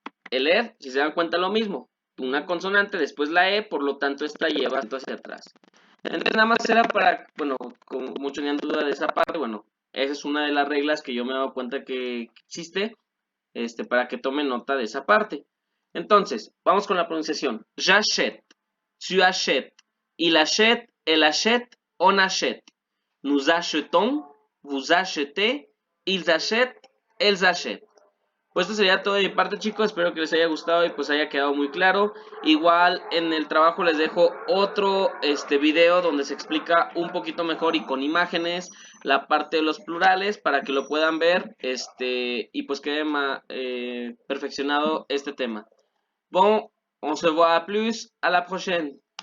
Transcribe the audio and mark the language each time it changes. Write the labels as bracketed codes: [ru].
[es] Élève, si se dan cuenta lo mismo. Una consonante, después la E, por lo tanto esta lleva acento hacia atrás. Entonces nada más era para, bueno, como muchos tenían duda de esa parte, bueno, esa es una de las reglas que yo me he dado cuenta que existe, para que tomen nota de esa parte. Entonces, vamos con la pronunciación. [fr] J'achète, tu achètes, il achète, elle achète, on achète. Nous achetons, vous achetez, ils achètent, elles achètent. [es] Pues esto sería todo de mi parte, chicos. Espero que les haya gustado y pues haya quedado muy claro. Igual en el trabajo les dejo otro video donde se explica un poquito mejor y con imágenes la parte de los plurales para que lo puedan ver y pues quede perfeccionado este tema. [fr] Bon, on se voit plus, à la prochaine.